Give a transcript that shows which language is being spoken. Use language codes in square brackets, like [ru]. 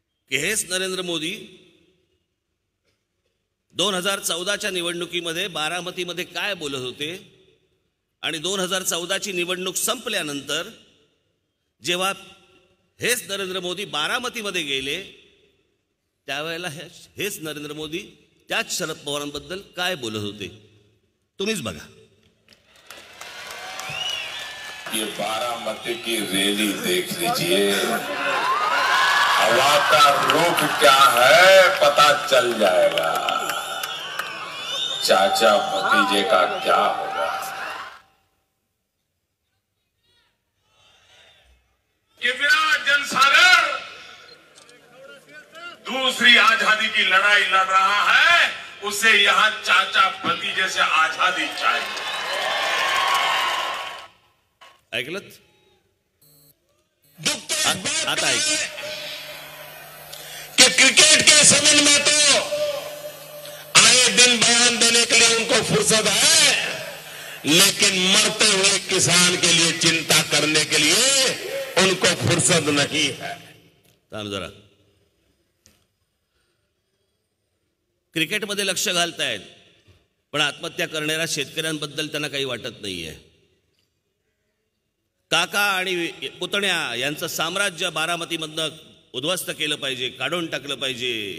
[mr] की हेच नरेंद्र मोदी 2014च्या निवडणुकीमध्ये बारामतीमध्ये काय बोलत होते आणि 2014ची निवडणूक संपल्यानंतर जेव्हा हेच नरेंद्र मोदी बारामतीमध्ये गेले त्यावेळेला हेच नरेंद्र मोदी त्याच शरद पवारांबद्दल काय बोलत होते तुम्हीच बघा. [hi] ये बारामती की रैली देख लीजिए, हवा का रुख क्या है पता चल जाएगा, चाचा भतीजे का क्या होगा. कितना जनसागर दूसरी आजादी की लड़ाई लड़ रहा है, उसे यहां चाचा भतीजे से आजादी चाहिए. [mr] ऐकलत आता ऐक [hi] कि क्रिकेट के संबंध में तो आए दिन बयान देने के लिए उनको फुर्सत है, लेकिन मरते हुए किसान के लिए चिंता करने के लिए उनको फुर्सत नहीं है. [mr] थांब जरा. क्रिकेटमध्ये लक्ष घालतायत पण आत्महत्या करणाऱ्या शेतकऱ्यांबद्दल त्यांना काही वाटत नाहीये. काका आणि पुतण्या यांचं साम्राज्य बारामतीमधनं उद्ध्वस्त केलं पाहिजे, काढून टाकलं पाहिजे.